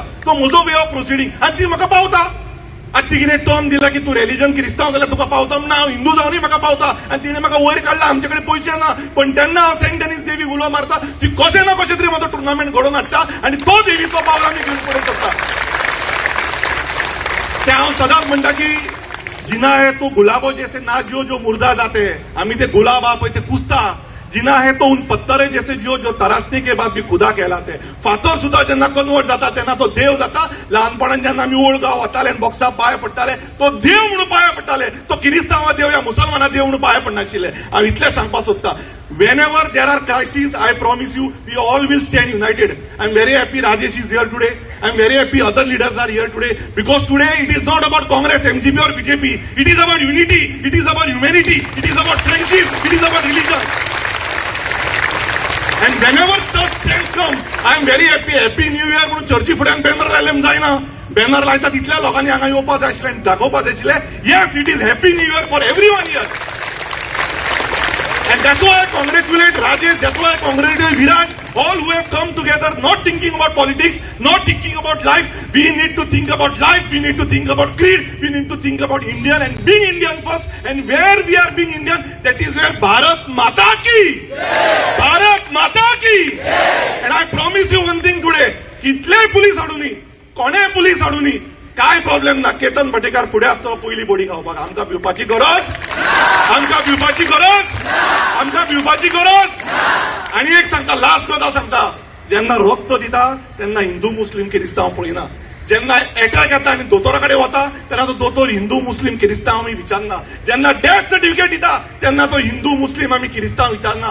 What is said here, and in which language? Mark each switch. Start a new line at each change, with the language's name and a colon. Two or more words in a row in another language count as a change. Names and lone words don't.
Konkani: तो म्हजो
English: way of proceeding
Konkani: आनी ती म्हाका पावता. आतां ती कितें टर्म दिला की तूं रिलिजन क्रिस्तांव जाल्यार तुका पावता म्हणून हांव हिंदू जावनय म्हाका पावता. आनी तिणें म्हाका वयर काडला. आमचे कडेन पयशे ना पण तेन्ना हांव सेंट एनीस देवीक उलो मारता. ती कशें ना कशें तरी म्हजो टुर्नामेंट घडोवन हाडटा आनी तो देवीचो पावल आमी घेवन फुडें सरता. ते हांव सदांच म्हणटा की
Hindi: जिना है तो गुलाबो जैसे ना जो मुर्दा जाते.
Konkani: आमी ते गुलाब आहा पळय ते कुसता.
Hindi: जिना है तो उन पत्तरे जैसे जो तरासने के बाद भी खुदा कहलाते.
Konkani: फातर सुद्धा जेन्ना कन्वर्ट जाता तेन्ना तो देव जाता. ल्हानपणांत जेन्ना आमी ओल्ड गांव वताले आनी बॉक्साक पांय पडटाले तो देव म्हणून पांय पडटाले. तो किरिस्तांवा देव या मुसलमाना देव म्हणून पांय पडनाशिल्ले. हांव इतलें सांगपाक सोदतां.
English: Whenever there are crises, I promise you, we all will stand united. I'm very happy Rajesh is here today. I'm very happy other leaders are here today. Because today it is not about Congress, MGP or BJP. It is about unity. It is about humanity. It is about friendship. It is about religion. And whenever such times come, I'm very happy. Happy New Year
Konkani: म्हणून चर्ची फुड्यान बॅनर लायलें जायना. बॅनर लायता तितल्या लोकांनी हांगा येवपाक जाय आशिल्लें आनी दाखोवपाक जाय आशिल्लें
English: yes, it is Happy New Year for everyone here. And that's why I congratulate Rajesh, that's why I congratulate Virat, all who have come together not thinking about politics, not thinking about life. We need to think about life, we need to think about creed, we need to think about Indian and being Indian first. And where we are being Indian, that is where Bharat Mata ki, Bharat Mata ki. And I promise you one thing today,
Konkani: कितले पुलीस हाडूनी, कोणे पुलीस हाडूनी, काय प्रॉब्लेम ना. केतन भटेकार फुडें आसतो पयली बोडी खावपाक. आमकां पिवपाची गरज, आमकां पिवपाची गरज, आमकां पिवपाची गरज. आनी गजाल सांगता, जेन्ना रक्त दिता तेन्ना हिंदू मुस्लीम किरिस्तांव पळयना, जेन्ना अटॅक येता आनी दोतोरा कडेन वता तेन्ना तो दोतोर हिंदू मुस्लीम किरिस्तांव आमी विचारना, जेन्ना
English: death certificate
Konkani: दिता तेन्ना तो हिंदू मुस्लीम आमी किरिस्तांव विचारना.